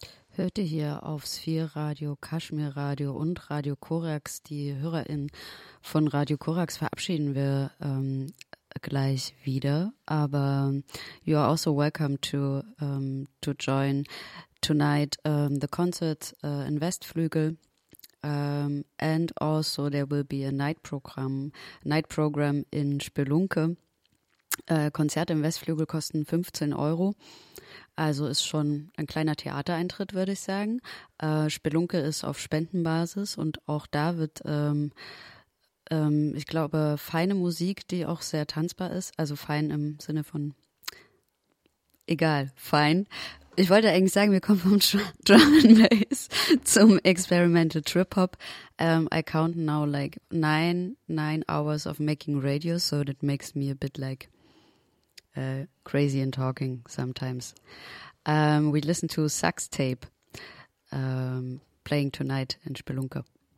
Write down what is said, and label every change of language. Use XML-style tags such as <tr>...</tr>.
<de>Hört ihr hier auf Sphere Radio, Kaschmir Radio und Radio Korax, die HörerInnen von Radio Korax verabschieden wir gleich wieder. Aber</de> <en>you are also welcome to join tonight the concert in Westflügel. And also there will be a night program in Spelunke.</en> <de>Konzerte im Westflügel kosten 15 Euro. Also ist schon ein kleiner Theatereintritt, würde ich sagen. Spelunke ist auf Spendenbasis und auch da wird, ich glaube, feine Musik, die auch sehr tanzbar ist. Also fein im Sinne von, egal, fein. Ich wollte eigentlich sagen, wir kommen vom Drum and Bass zum Experimental Trip Hop.</de> <en>I count now like 9 hours of making radio, so that makes me a bit like crazy and talking sometimes. We listen to Sax Tape playing tonight in Spelunke.</en>